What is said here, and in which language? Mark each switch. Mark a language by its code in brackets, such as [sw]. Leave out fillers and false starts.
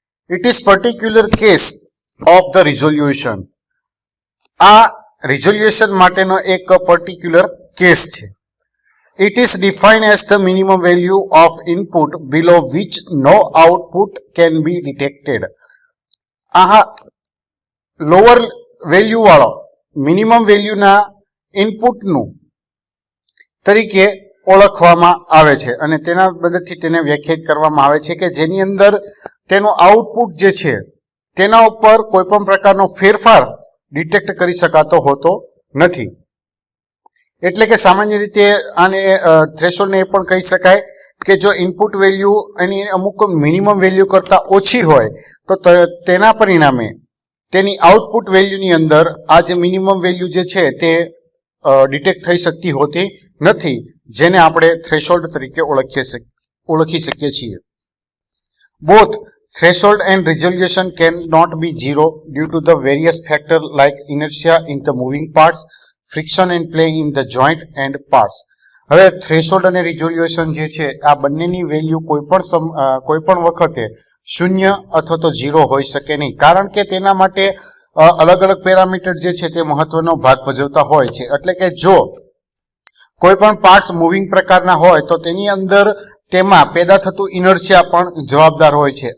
[en] It is particular case of the resolution. [gu] આ resolution માટેનો એક પર્ટિક્યુલર કેસ છે. [en] It is defined as the minimum value of input below which no output can be detected. [gu] આ lower value વાળો minimum વેલ્યુના ઇનપુટનું તરીકે ઓળખવામાં આવે છે અને તેના મદદથી તેને વ્યાખ્યાયિત કરવામાં આવે છે કે જેની અંદર તેનો આઉટપુટ જે છે તેના ઉપર કોઈ પણ પ્રકારનો ફેરફાર ડિટેક્ટ કરી શકાતો હોતો નથી. એટલે કે સામાન્ય રીતે આને થ્રેશોલ્ડને એ પણ કહી શકાય કે જો ઇનપુટ વેલ્યુ એની અમુક મિનિમમ વેલ્યુ કરતાં ઓછી હોય તો તેના પરિણામે તેની આઉટપુટ વેલ્યુની અંદર આ જે મિનિમમ વેલ્યુ જે છે તે ડિટેક્ટ થઈ શકતી હોતી નથી, જેને આપણે થ્રેશોલ્ડ તરીકે ઓળખી શકીએ છીએ. [en] Both threshold and resolution cannot be zero due to the various factors like inertia in the moving parts, friction and play in the joint and parts. [gu] હવે થ્રેશોલ્ડ અને રિઝોલ્યુશન જે છે આ બંનેની વેલ્યુ કોઈ પણ વખતે 0 અથવા તો 0 હોઈ શકે નહીં, કારણ કે તેના માટે અલગ અલગ પેરામીટર જે છે તે મહત્વનો ભાગ ભજવતા હોય છે. એટલે કે જો કોઈ પણ પાર્ટ્સ મૂવિંગ પ્રકારના હોય તો તેની અંદર તેમાં પેદા થતું ઇનર્શિયા પણ જવાબદાર હોય છે.